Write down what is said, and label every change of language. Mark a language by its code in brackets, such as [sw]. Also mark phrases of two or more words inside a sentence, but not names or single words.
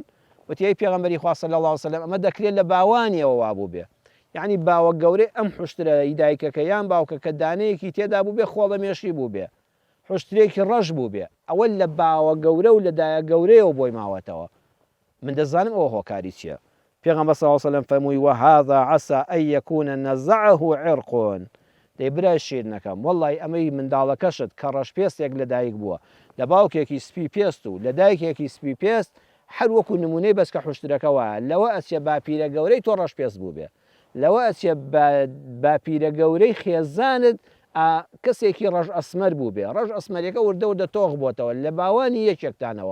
[ckb] وتی ئەی پێغەمبەری خوا [ar] صلی الله عليه وسلم [ckb] ئەمە دەکرێت لە باوانیەوە وابوو بێ، یعنی باوە گەورەی ئەم حوشترە دایکەکە یان باوکە کە دانەیەکی تێدا بوو بێ خۆڵە مێشی بوو بێ، حوشترێکی ڕەش بوو بێ، ئەوە لە باوە گەورە و لە دایە گەورەیەوە بۆی ماوەتەوە. من دەزانم ئەوە هۆکاری چییە. پێغەمبەر [ar] صلی الله عليه وسلم [ckb] فەرمووی [ar] وهذا عسى أن يكون نزعه عرق. [ckb] دەی برای شیرنەکەم وەڵڵی ئەمەی منداڵەکەشت کە ڕەش پێستێک لە دایک بووە، لە باوکێکی سپی پێست و لە دایکێکی سپی پێست، هەر وەکو نمونەی بەسکە حوشترەکە وایە، لەوە ئەچێ باپیرە گەورەی تۆ ڕەش پێست بوو بێ، لەوە ئەچێ باپیرە گەورەی خێزانت کەسێکی ڕەش ئەسمەر بوو بێ، ڕەش ئەسمەرەکە وردە وردە تۆغ بۆتەوە لە باوانی یەکێکتانەوە.